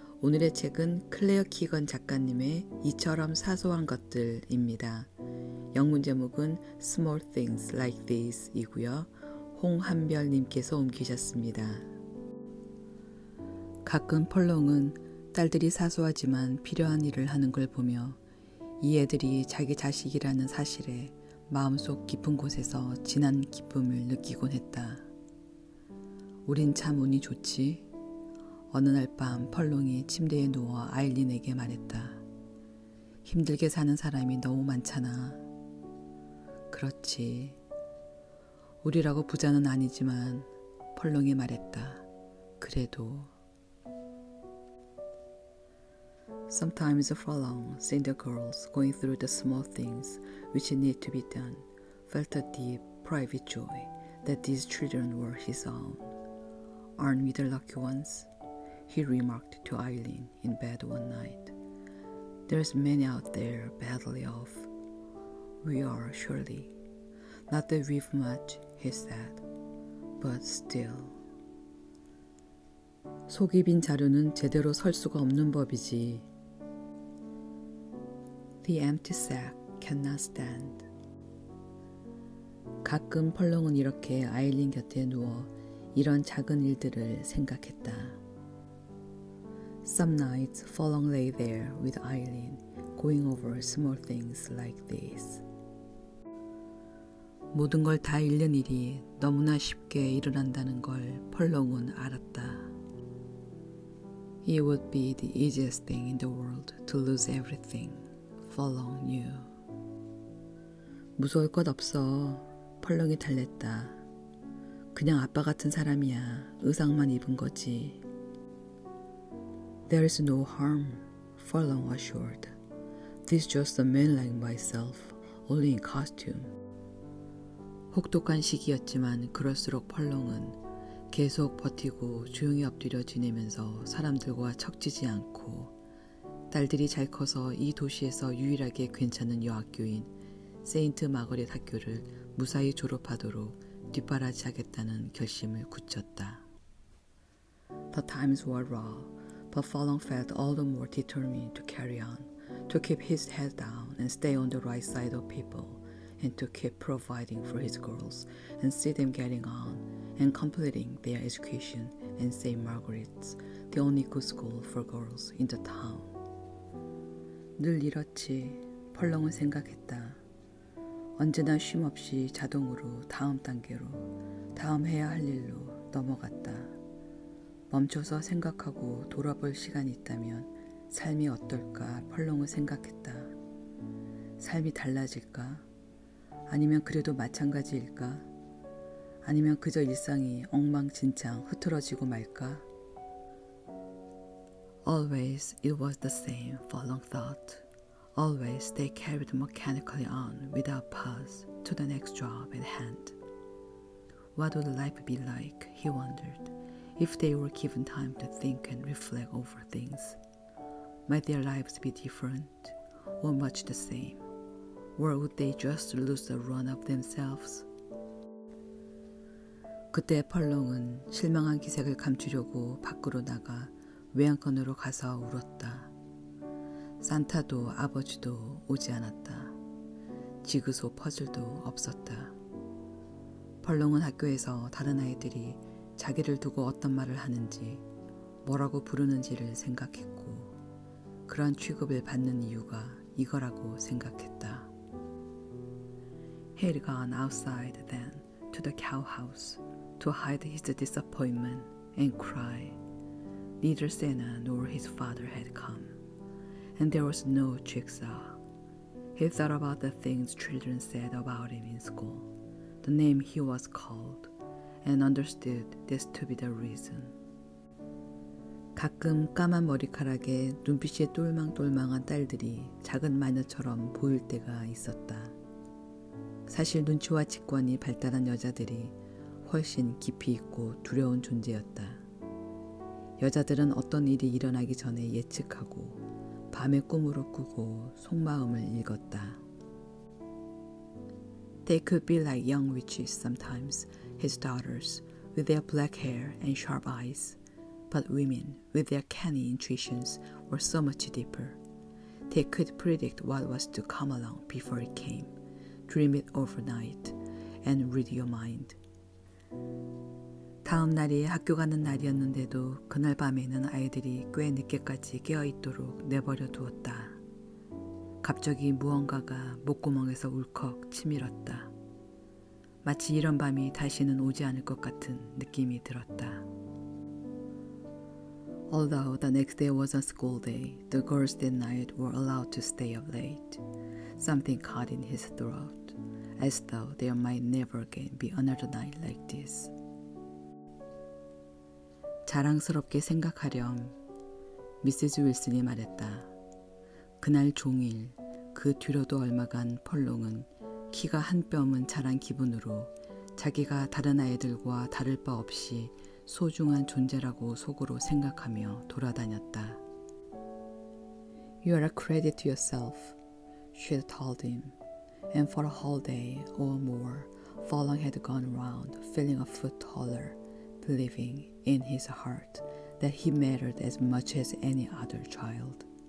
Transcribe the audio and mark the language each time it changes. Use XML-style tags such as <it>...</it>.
<ko>오늘의 책은 클레어 키건 작가님의 이처럼 사소한 것들입니다. 영문 제목은 Small Things Like These 이고요. 홍한별님께서 옮기셨습니다. 가끔 펄롱은 딸들이 사소하지만 필요한 일을 하는 걸 보며 이 애들이 자기 자식이라는 사실에 마음속 깊은 곳에서 진한 기쁨을 느끼곤 했다. 우린 참 운이 좋지. 어느 날 밤 펄롱이 침대에 누워 아일린에게 말했다. 힘들게 사는 사람이 너무 많잖아. 그렇지. 우리라고 부자는 아니지만 펄롱이 말했다. 그래도</ko> <en>Sometimes Furlong, seeing the girls going through the small things which need to be done, felt a deep, private joy that these children were his own. Aren't we the lucky ones? He remarked to Eileen in bed one night. There's many out there badly off. We are surely. Not that we've much, he said, but still.</en> <ko>속이 빈 자루는 제대로 설 수가 없는 법이지.</ko> <en>The empty sack cannot stand.</en> <ko>가끔 펄롱은 이렇게 아일린 곁에 누워 이런 작은 일들을 생각했다.</ko> <en>Some nights Furlong lay there with Eileen, going over small things like this.</en> <ko>모든 걸 다 잃는 일이 너무나 쉽게 일어난다는 걸 펄롱은 알았다.</ko> <en>It would be the easiest thing in the world to lose everything, Furlong knew.</en> <ko>무서울 것 없어, 펄롱이 달랬다. 그냥 아빠 같은 사람이야. 의상만 입은 거지.</ko> <en>There is no harm, Furlong assured. This is just a man like myself, only in costume.</en> <ko>혹독한 시기였지만 그럴수록 펄롱은 계속 버티고 조용히 엎드려 지내면서 사람들과 척지지 않고 딸들이 잘 커서 이 도시에서 유일하게 괜찮은 여학교인 세인트 마거릿 학교를 무사히 졸업하도록 뒷바라지하겠다는 결심을 굳혔다.</ko> <en>The times were raw, but Furlong felt all the more determined to carry on, to keep his head down and stay on the right side of people, and to keep providing for his girls and see them getting on and completing their education in St. Margaret's, the only good school for girls in the town.</en> <ko>늘 이렇지, 펄롱은 생각했다. 언제나 쉼없이 자동으로 다음 단계로, 다음 해야 할 일로 넘어갔다. 멈춰서 생각하고 돌아볼 시간이 있다면 삶이 어떨까 펄롱은 생각했다. 삶이 달라질까? 아니면 그래도 마찬가지일까? 아니면 그저 일상이 엉망진창 흐트러지고 말까?</ko> <en>Always it was the same, Furlong thought. Always they carried mechanically on without pause to the next job at hand. What would life be like, he wondered, if they were given time to think and reflect over things? Might their lives be different, or much the same? Or would they just lose the run of themselves?</en> <ko>그때 펄롱은 실망한 기색을 감추려고 밖으로 나가 외양간으로 가서 울었다. 산타도 아버지도 오지 않았다. 지그소 퍼즐도 없었다. 펄롱은 학교에서 다른 아이들이 자기를 두고 어떤 말을 하는지, 뭐라고 부르는지를 생각했고, 그런 취급을 받는 이유가 이거라고 생각했다.</ko> <en>He had gone outside then to the cowhouse to hide his disappointment and cry. Neither Santa nor his father had come, and there was no jigsaw. He thought about the things children said about him in school, the name he was called, and understood this to be the reason.</en> <ko>가끔 까만 머리카락에 눈빛이 똘망똘망한 딸들이 작은 마녀처럼 보일 때가 있었다. 사실 눈치와 직관이 발달한 여자들이 훨씬 깊이 있고 두려운 존재였다. 여자들은 어떤 일이 일어나기 전에 예측하고 밤에 꿈으로 꾸고 속마음을 읽었다.</ko> <en>They could be like young witches sometimes, his daughters, with their black hair and sharp eyes. But women, with their canny intuitions, were so much deeper. They could predict what was to come along before it came, dream it overnight, and read your mind.</en> <ko>다음 날이 학교 가는 날이었는데도 그날 밤에는 아이들이 꽤 늦게까지 깨어있도록 내버려 두었다. 갑자기 무언가가 목구멍에서 울컥 치밀었다. 마치 이런 밤이 다시는 오지 않을 것 같은 느낌이 들었다.</ko> <en>Although the next day was a school day, the girls that night were allowed to stay up late. Something caught in his throat, as though there might never again be another night like this.</en> <ko>자랑스럽게 생각하렴, 미시즈 윌슨이 말했다. 그날 종일 그 뒤로도 얼마간 펄롱은 키가 한 뼘은 자란 기분으로 자기가 다른 아이들과 다를 바 없이 소중한 존재라고 속으로 생각하며 돌아다녔다.</ko> <en>You are a credit to yourself, she had told him, and for a whole day or more, Furlong had gone around feeling a foot taller, believing in his heart that he mattered as much as any other child.</en>